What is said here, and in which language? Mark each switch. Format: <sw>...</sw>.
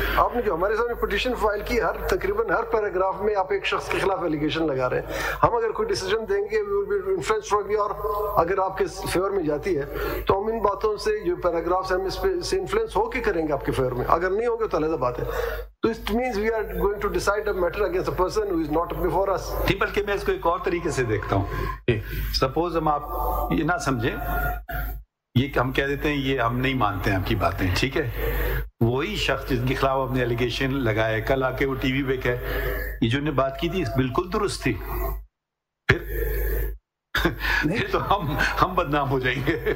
<ur>آپ نے جو ہمارے سامنے پٹیشن فائل کی, تقریباً ہر پیراگراف میں آپ ایک شخص کے خلاف ایلیگیشن لگا رہے ہیں. ہم اگر کوئی ڈیسیجن دیں گے</ur> <en>we will be influenced from your,</en> <ur>اگر آپ کے فیور میں جاتی ہے تو ہم ان باتوں سے جو پیراگرافس ہیں ہم اس پہ سے انفلوئنس ہو کے کریں گے آپ کے فیور میں. اگر نہیں ہوں گے تو علیحدہ بات ہے.</ur> <en>تو it means we are going to decide a matter against a person who is not before us.</en> <ur>نہیں, بلکہ میں اس کو ایک اور طریقے سے دیکھتا ہوں. سپوز ہم آپ یہ نہ سمجھیں, یہ ہم کہہ دیتے ہیں یہ ہم نہیں مانتے ہیں آپ کی باتیں, ٹھیک ہے. وہی شخص جن کے خلاف اپنے ایلیگیشن لگائے, کل آ کے وہ ٹی وی پہ کہ یہ جو نے بات کی تھی بالکل درست تھی, پھر تو ہم بدنام ہو جائیں گے.</ur>